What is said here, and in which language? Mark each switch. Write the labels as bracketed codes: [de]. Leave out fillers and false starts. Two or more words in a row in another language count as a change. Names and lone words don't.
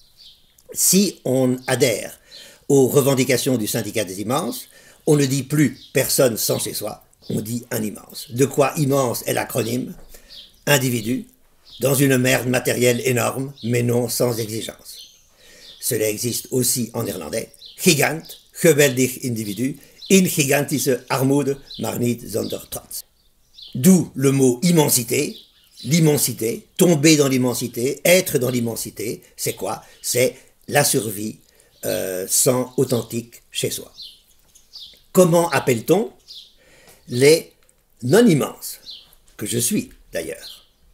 [fr] Si on adhère aux revendications du syndicat des immenses, on ne dit plus personne sans chez-soi, on dit un immense. De quoi immense est l'acronyme? Individu, dans une merde matérielle énorme, mais non sans exigence. Cela existe aussi en néerlandais. [nl] Gigant, geweldig individu, in gigantische armoede, maar niet zonder trots. [fr] D'où le mot immensité, l'immensité, tomber dans l'immensité, être dans l'immensité, c'est quoi? C'est la survie sans authentique chez soi. Comment appelle-t-on les non-immenses, que je suis d'ailleurs?